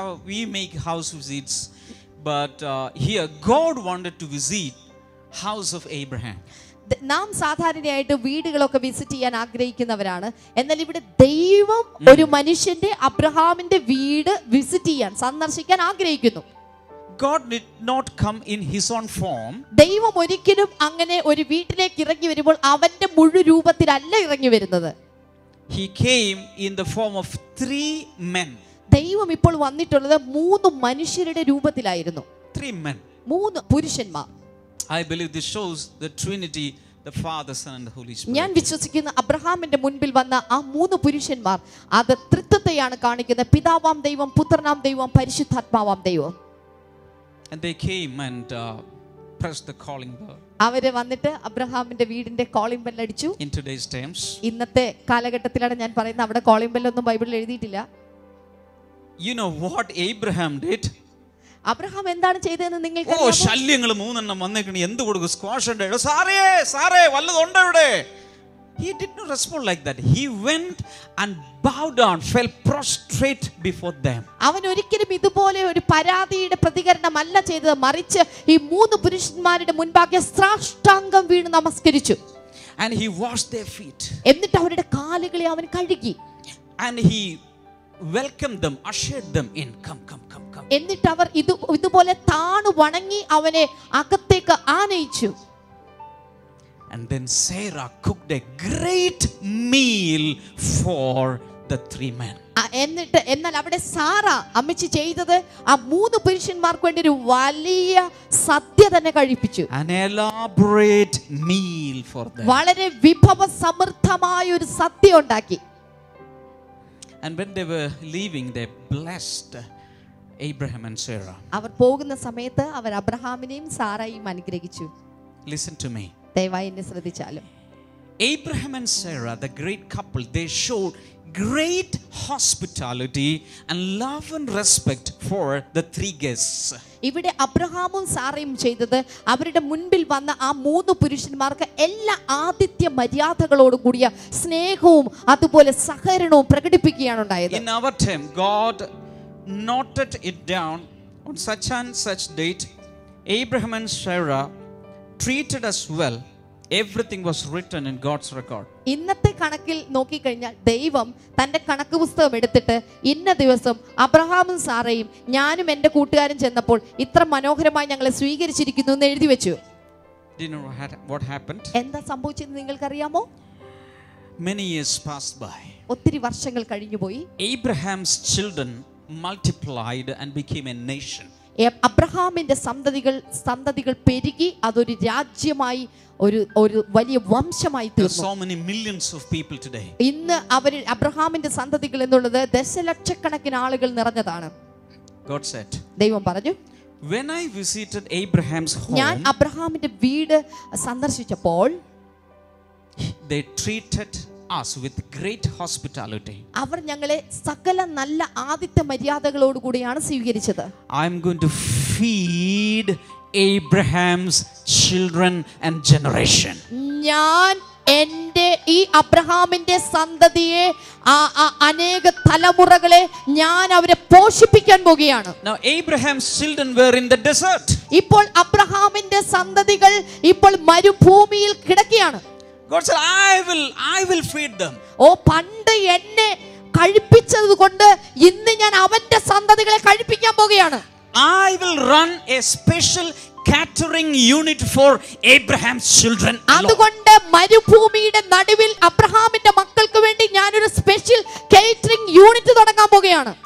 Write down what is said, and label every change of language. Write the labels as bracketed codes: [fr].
[en] We make house visits, but here God wanted to visit house of Abraham. [ml] നാം സാധാരണയായിട്ട് വീടുകളൊക്കെ visit ചെയ്യാൻ ആഗ്രഹിക്കുന്നവരാണ്. എന്നാൽ ഇവിടെ ദൈവം ഒരു മനുഷ്യന്റെ, അബ്രഹാമിന്റെ വീട് വിസിറ്റ് ചെയ്യാൻ, സന്ദർശിക്കാൻ ആഗ്രഹിക്കുന്നു. [en] God did not come in his own form. [ml] ദൈവം ഒരിക്കലും അങ്ങനെ ഒരു വീട്ടിലേക്ക് ഇറങ്ങി വരുമ്പോൾ അവന്റെ മുഴു രൂപത്തിലല്ല ഇറങ്ങി വരുന്നത്. [en] He came in the form of 3 men. [ml] ദൈവം ഇപ്പോൾ വന്നിട്ടുള്ളത് 3 മനുഷ്യരുടെ രൂപത്തിലായിരുന്നു. [en] 3 men. [ml] 3 പുരുഷന്മാർ. [en] I believe this shows the Trinity, the Father, Son and the Holy Spirit. [ml] ഞാൻ വിശ്വസിക്കുന്ന അബ്രഹാമിന്റെ മുൻപിൽ വന്ന ആ 3 പുരുഷന്മാർ അത് ത്രിത്വത്തെയാണ് കാണിക്കുന്നത്. പിതാവാം ദൈവം, പുത്രനാം ദൈവം, പരിശുദ്ധാത്മാവാം ദൈവം. [en] And they came and pressed the calling bell. [ml] അവര് വന്നിട്ട് അബ്രഹാമിന്റെ വീടിന്റെ കോളിംഗ് ബെൽ അടിച്ചു. [en] In today's terms. [ml] ഇന്നത്തെ കാലഘട്ടത്തിലാണ് ഞാൻ പറയുന്നത്. അവിടെ കോളിംഗ് ബെൽ ഒന്നും ബൈബിളിൽ എഴുതിയിട്ടില്ല. [en] You know what Abraham did? [ml] Abraham എന്താണ് ചെയ്തതെന്ന് നിങ്ങൾക്ക് അറിയാമോ? ശല്യങ്ങൾ 3 എണ്ണം വന്നേക്കണി, എന്ത് കൊടുക്കും? സ്ക്വാഷ് ഉണ്ട്. സാറേ വല്ലതുണ്ടോ ഇവിടെ? [en] He did not respond like that. He went and bowed down, fell prostrate before them. [ml] അവൻ ഒരിക്കലും ഇതുപോലെ ഒരു പരാതിയുടെ പ്രതികരണമല്ല ചെയ്തത്. മറിച്ച് ഈ 3 പുരുഷന്മാരുടെ മുൻപാകെ സാഷ്ടാംഗം വീണ് നമസ്കരിച്ചു. [en] And he washed their feet. [ml] എന്നിട്ട് അവരുടെ കാലുകളെ അവൻ കഴുകി. [en] And he welcomed them, ushered them in. Come. [ml] എന്നിട്ട് അവർ ഇതുപോലെ താണു വണങ്ങി അവനെ അകത്തേക്ക് ആനയിച്ചു. [en] And then Sarah cooked a great meal for the 3 men. [ml] എന്നാൽ അവിടെ സാറ അമ്മച്ചി ചെയ്തത് ആ 3 പുരുഷന്മാർക്ക് വേണ്ടി ഒരു വലിയ സദ്യ തന്നെ കഴിപ്പിച്ചു. [en] An elaborate meal for them. [ml] വളരെ വിഭവ സമൃദ്ധമായ ഒരു സദ്യ ഉണ്ടാക്കി. [en] And when they were leaving, they blessed Abraham and Sarah. [ml] അവർ പോകുന്ന സമയത്ത് അവർ അബ്രഹാമിനെയും സാറായെയും അനുഗ്രഹിച്ചു. [en] Listen to me. [ml] ദയവായി എന്നെ ശ്രദ്ധിച്ചാലും. [en] Abraham and Sarah, the great couple, they showed great hospitality and love and respect for the three guests. [ml] ഇവിടെ അബ്രഹാമും സാറയും ചെയ്തത് അവരുടെ മുൻപിൽ വന്ന ആ 3 പുരുഷന്മാർക്ക് എല്ലാ ആതിഥ്യ മര്യാദകളോട് കൂടിയ സ്നേഹവും അതുപോലെ സഹകരണവും പ്രകടിപ്പിക്കുകയാണ് ഉണ്ടായത്. [en] In our time, God noted it down on such and such date. Abraham and Sarah treated us well. Everything was written in God's record. [ml] ഇന്നത്തെ കണക്കിൽ നോക്കിക്കഴിഞ്ഞാൽ ദൈവം തന്റെ കണക്ക് പുസ്തകം എടുത്തിട്ട് ഇന്ന ദിവസം അബ്രഹാമും സാറയും ഞാനും എൻ്റെ കൂട്ടുകാരും ചെന്നപ്പോൾ ഇത്ര മനോഹരമായി ഞങ്ങളെ സ്വീകരിച്ചിരിക്കുന്നു എന്ന് എഴുതി വെച്ചു. [en] Do you know what happened? [ml] എന്താ സംഭവിച്ചതെന്ന് നിങ്ങൾക്കറിയാമോ? [en] Many years passed by. [ml] ഒത്തിരി വർഷങ്ങൾ കഴിഞ്ഞുപോയി. [en] Abraham's children multiplied and became a nation. [ml] അബ്രഹാമിന്റെ സന്തതികൾ പെരുകി അതൊരു രാജ്യമായി ഒരു വലിയ വംശമായി തീർന്നു. [en] So many millions of people today. [ml] ഇന്ന് അബ്രഹാമിന്റെ സന്തതികൾ എന്നുള്ളത് ദശലക്ഷക്കണക്കിന് ആളുകൾ നിറഞ്ഞതാണ്. [en] God said, [ml] ദൈവം പറഞ്ഞു, [en] when I visited Abraham's home, [ml] ഞാൻ അബ്രഹാമിന്റെ വീട് സന്ദർശിച്ചപ്പോൾ [en] they treated us with great hospitality. [ml] അവർ ഞങ്ങളെ സകല നല്ല ആതിഥ്യ മര്യാദകളോട് കൂടിയാണ് സ്വീകരിച്ചത്. [en] I am going to feed Abraham's children and generation. [ml] ഞാൻ എൻ്റെ ഈ അബ്രഹാമിന്റെ സന്തതിയെ അനേക തലമുറകളെ ഞാൻ അവരെ പോഷിപ്പിക്കാൻ പോകുകയാണ്. [en] Now Abraham's children were in the desert. [ml] ഇപ്പോൾ അബ്രഹാമിന്റെ സന്തതികൾ ഇപ്പോൾ മരുഭൂമിയിൽ കിടക്കുകയാണ്. [en] God said, I will feed them. [ml] ഓ, പണ്ട് എന്നെ കഴിപ്പിച്ചത് കൊണ്ട് ഇന്ന് ഞാൻ അവന്റെ സന്തതികളെ കഴിപ്പിക്കാൻ പോകുകയാണ്. [en] I will run a special catering unit for Abraham's children. [ml] അതുകൊണ്ട് മരുഭൂമിയുടെ നടുവിൽ അബ്രഹാമിന്റെ മക്കൾക്ക് വേണ്ടി ഞാനൊരു സ്പെഷ്യൽ കേറ്ററിംഗ് യൂണിറ്റ് തുടങ്ങാൻ പോകുകയാണ്.